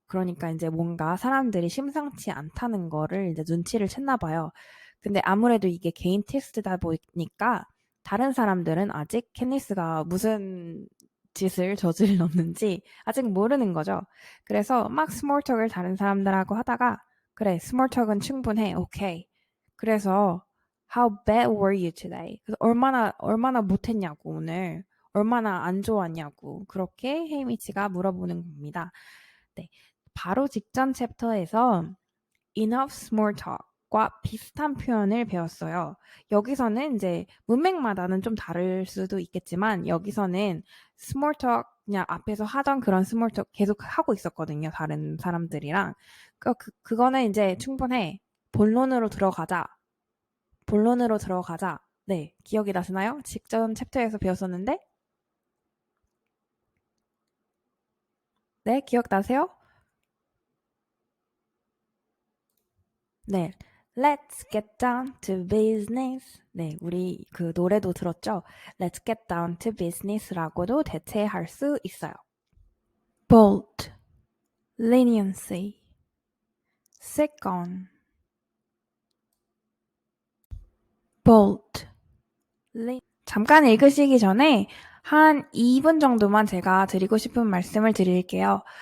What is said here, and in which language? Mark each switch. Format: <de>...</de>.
<ko>그러니까 이제 뭔가 사람들이 심상치 않다는 거를 이제 눈치를 챘나 봐요. 근데 아무래도 이게 개인 테스트다 보니까 다른 사람들은 아직 캣니스가 무슨 짓을 저질렀는지 아직 모르는 거죠. 그래서 막 스몰톡을 다른 사람들하고 하다가 그래, 스몰톡은 충분해. 오케이. 그래서</ko> <en>How bad were you today?</en> <ko>그래서 얼마나 못했냐고 오늘. 얼마나 안 좋았냐고 그렇게 헤이미치가 물어보는 겁니다. 네, 바로 직전 챕터에서</ko> <en>enough small talk</en> <ko>과 비슷한 표현을 배웠어요. 여기서는 이제 문맥마다는 좀 다를 수도 있겠지만 여기서는 small talk 그냥 앞에서 하던 그런 small talk 계속 하고 있었거든요. 다른 사람들이랑. 그거는 이제 충분해. 본론으로 들어가자. 본론으로 들어가자. 네, 기억이 나시나요? 직전 챕터에서 배웠었는데 네, 기억나세요? 네.</ko> <en>Let's get down to business.</en> <ko>네, 우리 그 노래도 들었죠?</ko> <en>Let's get down to business라고도</en> <ko>대체할 수 있어요.</ko> <en>bold, leniency, sick on, bold,</en> <ko>잠깐 읽으시기 전에 한 2분 정도만 제가 드리고 싶은 말씀을 드릴게요.</ko>